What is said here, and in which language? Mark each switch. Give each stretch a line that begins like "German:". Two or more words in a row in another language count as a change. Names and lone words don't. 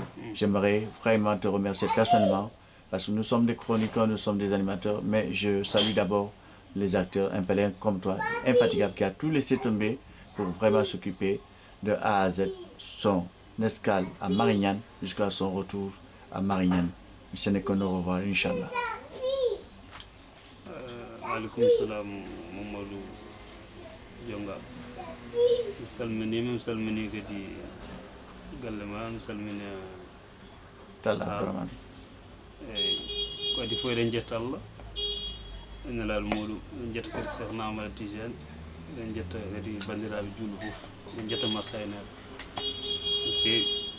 French: J'aimerais vraiment te remercier personnellement, parce que nous sommes des chroniqueurs, nous sommes des animateurs, mais je salue d'abord les acteurs impellents comme toi, infatigables, qui a tout laissé tomber pour vraiment s'occuper de A à Z, son escale à Marignane jusqu'à son retour à Marignane. Ce n'est qu'on au revoir, Inch'Allah.
Arabic: عليكم السلام, Mamadou Dionga.
Fula: Salmini kadi gallema salmini Talla Abdourahmane. Ko di fo den jetta Allah. En laal modou jetta kadi Cheikh Ahmad Tidiane, en jetta kadi bandiraɓe julɓe fof, en jetta marsaynaɓe.